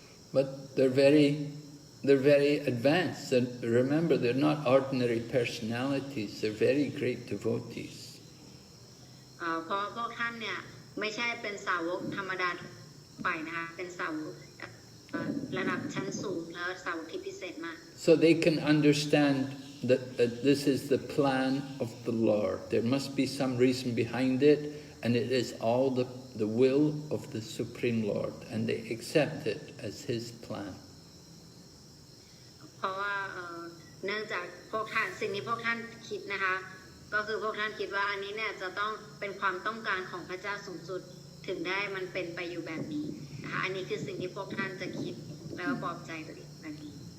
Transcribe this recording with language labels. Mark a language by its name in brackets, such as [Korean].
[English] But they're very advanced, and remember, they're not ordinary personalities, they're very great devotees. [Thai] เพราะพวกท่านเนี่ยไม่ใช่เป็นสาวกธรรมดาไปนะคะเป็นสาวกระดับชั้นสูงแล้วสาวกที่พิเศษมาก [English] So they can understand that this is the plan of the Lord. There must be some reason behind it, and it is all the will of the Supreme Lord, and they accept it as His plan. [Thai] เพราะว่าเนื่องจากพวกท่านสิ่งที่พวกท่านคิดนะคะก็คือพวกท่านคิดว่าอันนี้เนี่ยจะต้องเป็นความต้องการของพระเจ้าสูงสุดถึงได้มันเป็นไปอยู่แบบนี้นะคะอันนี้คือสิ่งที่พวกท่านจะคิดแล้วปลอบใจตัวเองแบบนี้